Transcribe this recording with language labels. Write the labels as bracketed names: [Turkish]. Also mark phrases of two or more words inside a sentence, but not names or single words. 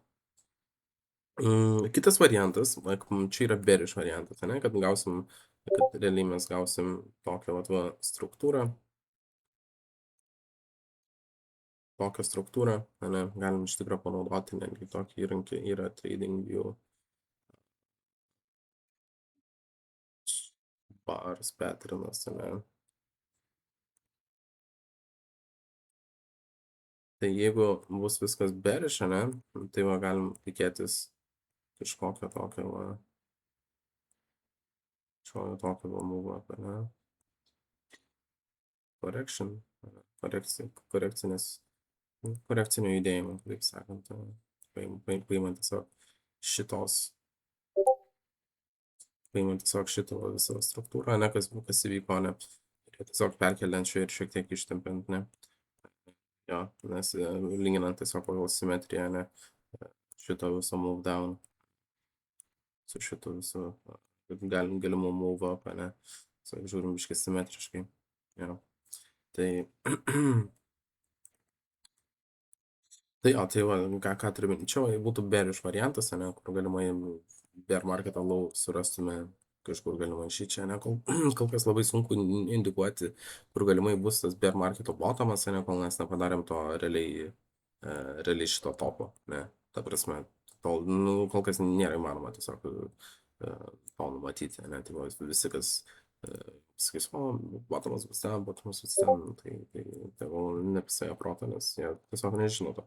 [Lithuanian] Kitas variantas, čia yra bearish variantas, ne, kad realiai mes gausim tokią struktūrą, ne, galim iš tikrųjų panaudoti netgi tokį įrankį, yra TradingView bars patternas, ne. Tai jeigu bus viskas bearish, ne, tai va galim tikėtis kažkokio tokio [English] move up, [Lithuanian] ne. Korekcinio judėjimo, taip sakant, paimant tiesiog šitos paimant tiesiog šitą visą struktūrą, ne, kas įvyko, ne, ir tiesiog perkeliant čia ir šiek tiek ištempiant, ne. Jo, nes lyginant tiesiog pagal simetriją, ne, šito viso [English] move down [Lithuanian] su šitu visu galimu [English] move up, [Lithuanian] ne, žiūrim biškai simetriškai. Jo. Tai tai jo, tai va, ką turiu minty, čia būtų bearish variantas, ne, kur galimai [English] bear marketą [Lithuanian] low surastume kažkur galimai šičia, ne, kol kas labai sunku indikuoti, kur galimai bus tas [English] bear marketo [Lithuanian] bottomas, ne, kol mes nepadarėm to realiai šito topo, ne, ta prasme, kol kas nėra įmanoma tiesiog to numatyti, ne, tai va, visi, kas sakys, o, bottomas bus ten, tai nepisėja proto, nes jie tiesiog nežino to.